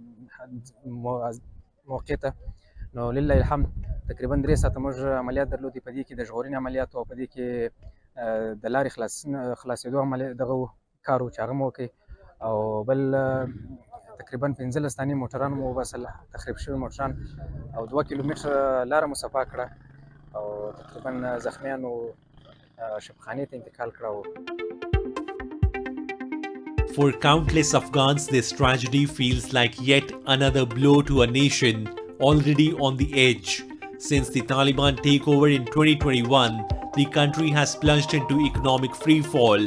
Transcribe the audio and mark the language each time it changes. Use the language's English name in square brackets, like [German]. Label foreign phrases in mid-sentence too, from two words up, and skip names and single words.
[Pashto] موقع ته نو لله الحمد تقریبا 3 ساعته موږ عملیات درلودي په دې کې د ژغورنې عملیات او په دې کې د لارې خلاصېدو عملیات دغه کار و چې هغه مو وکړ او بل تقریبا 15 دانې موټران مو وباسل تخریب شوي موټران او 2 کیلومتره لاره مو صفا کړه او تقریبا زخمیانو شفاخانې ته انتقال کړه. [English] For countless Afghans, this tragedy feels like yet another blow to a nation already on the edge. Since the Taliban takeover in 2021, the country has plunged into economic freefall.